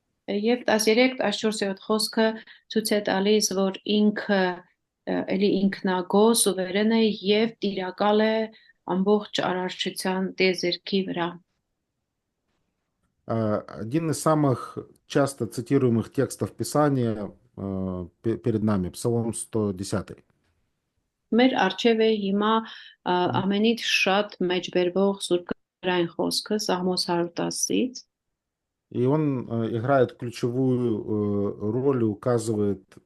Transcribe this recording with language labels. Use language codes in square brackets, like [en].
[hy] Եվ 13-14 խոսքը ցույց է տալիս, որ ինքը էլի ինքնագո սուվերեն է եւ տիրակալ է ամբողջ արարչության տիեզերքի վրա։ [ru] Один из самых часто цитируемых текстов Писания перед нами, Псалом 110. [hy] Մեր արչև է հիմա ամենից շատ մեջբերվող սուրբային խոսքը Սաղմոս 110-ից։ [ru] И он играет ключевую роль и указывает,